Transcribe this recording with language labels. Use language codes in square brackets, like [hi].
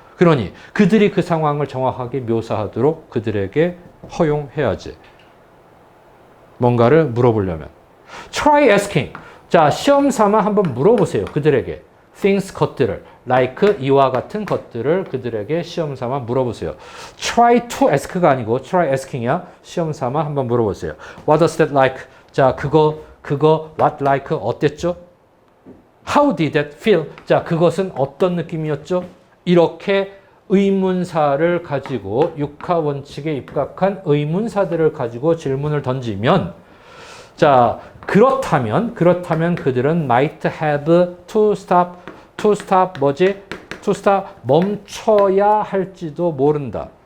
[ko] 그러니 그들이 그 상황을 정확하게 묘사하도록 그들에게 허용해야지. 뭔가를 물어보려면. [en] Try asking. [ko] 자, 시험 삼아 한번 물어보세요. 그들에게. things, 것들을. like, 이와 같은 것들을 그들에게 시험 삼아 물어보세요. Try to ask가 아니고 try asking이야. 시험 삼아 한번 물어보세요. [en] What does that like? [ko] 자, 그거, what like, 어땠죠? [en] How did that feel? [ko] 자, 그것은 어떤 느낌이었죠? 이렇게 의문사를 가지고 육하 원칙에 입각한 의문사들을 가지고 질문을 던지면 자, 그렇다면 그들은 [en] might have to stop [ko] 뭐지? to stop 멈춰야 할지도 모른다.